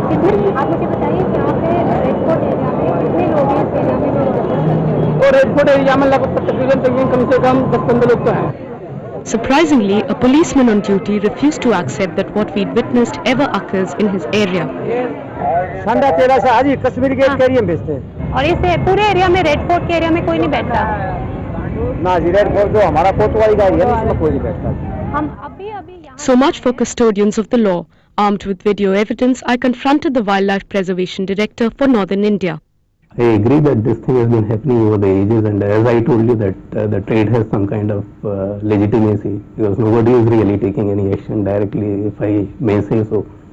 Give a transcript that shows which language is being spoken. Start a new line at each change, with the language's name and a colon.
Hindi: कितने आप मुझे बताइए कि यहाँ पे रेड फोर्ट एरिया में कितने लोग हैं इस एरिया में जो और रेड फोर्ट एरिया में लगभग तकरीबन कम से कम 10-15 लोग तो हैं।
English: Surprisingly, a policeman on duty refused to accept that what we'd witnessed ever occurs in his area.
Hindi: ठंडा तेरा से आज कश्मीर के एरिया में भेजते हैं। और इस पूरे एरिया में रेड फोर्ट के एरिया में कोई नहीं बैठता? ना जी, रेड फोर्ट जो हमारा कोतवाली का एरिया है उसमें कोई नहीं बैठता। हम अभी
English: So much for custodians of the law. Armed with video evidence, I confronted the Wildlife Preservation Director for Northern India. I agree that this thing has been happening over the ages, and as I told you that the trade has some kind of legitimacy, because nobody is really taking any action directly, if I may say so.